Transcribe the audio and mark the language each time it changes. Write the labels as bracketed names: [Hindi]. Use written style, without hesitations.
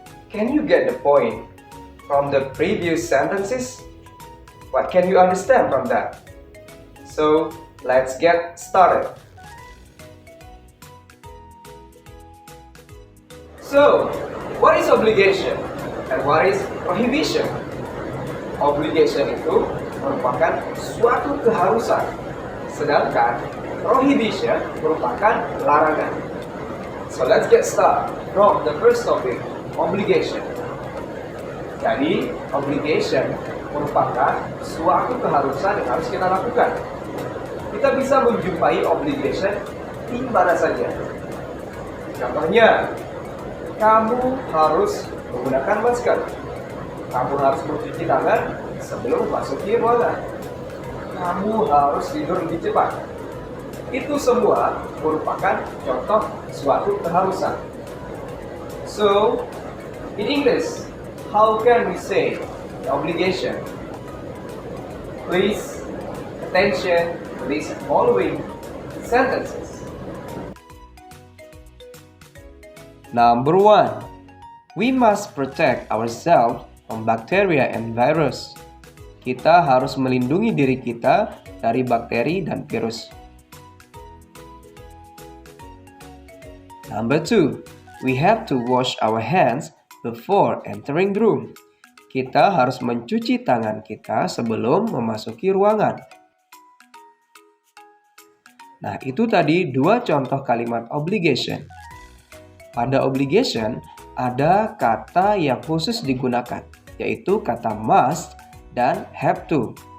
[English] Can you get the point from the previous sentences? What can you understand from that? So, let's get started. So, what is obligation and what is prohibition? [Indonesian] Obligation itu merupakan suatu keharusan, sedangkan prohibition merupakan larangan. [English] So let's get started from the first topic, obligation. [Indonesian] Jadi, obligation merupakan suatu keharusan yang harus kita lakukan. Kita bisa menjumpai obligation di mana saja. Contohnya, kamu harus menggunakan masker. Kamu harus mencuci tangan sebelum memasuki ruangan. Kamu harus tidur lebih cepat. Itu semua merupakan contoh suatu keharusan. [English] So, in English, how can we say the obligation? Please attention to these following sentences. Number 1. We must protect ourselves from bacteria and virus. [Indonesian] Kita harus melindungi diri kita dari bakteri dan virus. [English] Number 2. We have to wash our hands before entering the room. [Indonesian] Kita harus mencuci tangan kita sebelum memasuki ruangan. Nah, itu tadi dua contoh kalimat obligation. Pada obligation, ada kata yang khusus digunakan, yaitu kata must dan have to.